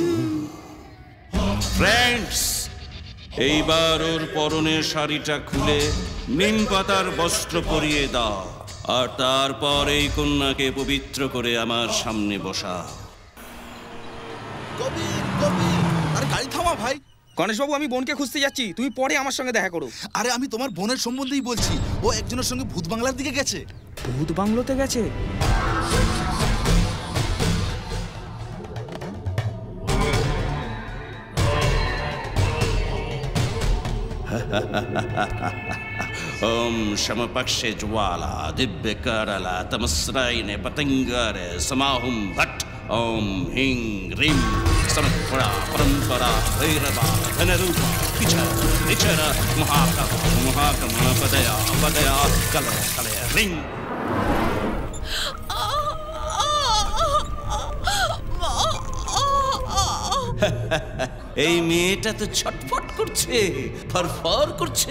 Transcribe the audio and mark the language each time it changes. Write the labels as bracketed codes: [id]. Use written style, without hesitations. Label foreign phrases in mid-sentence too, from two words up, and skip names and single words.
[bn] ফ্রেন্ডস, এইবার ওর পরনের শাড়িটা খুলে নিম পাতার বস্ত্র পরিয়ে দাও, আর তারপর এই কন্যাকে পবিত্র করে আমার সামনে বসা। আরে গাড়ি থামা ভাই। গণেশবাবু, আমি বোনকে খুঁজতে যাচ্ছি, তুমি পরে আমার সঙ্গে দেখা করো। আরে আমি তোমার বোনের সম্বন্ধেই বলছি, ও একজনের সঙ্গে ভূত বাংলার দিকে গেছে। ভূত বাংলোতে গেছে? [sa] ओम समपक्षे ज्वाला दिव्य करला तमस्रायने पतंगारे समाहुम भट्ट ओम हिंग रिम समपरा परंपरा भैरवा धनरूपा विचर महाकम पदया पदया कलय कलय रिंग। [bn] এই মেয়েটা তো ছটফট করছে, ফরফর করছে।